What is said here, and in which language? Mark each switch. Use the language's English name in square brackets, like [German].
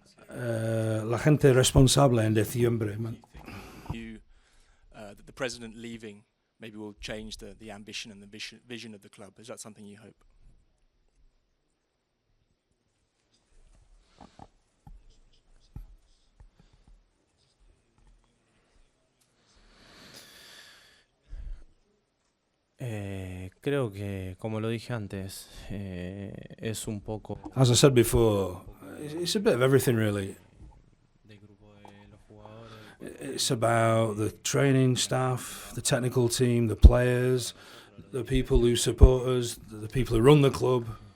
[Spanish] La gente responsable en diciembre. [English] That the president leaving maybe will change the ambition and the vision of the club. Is that something you hope? [Spanish] Creo que, como lo dije antes, es un poco... [English] As I said before, it's a bit of everything really. It's about the training staff, the technical team, the players, the people who support us, the people who run the club.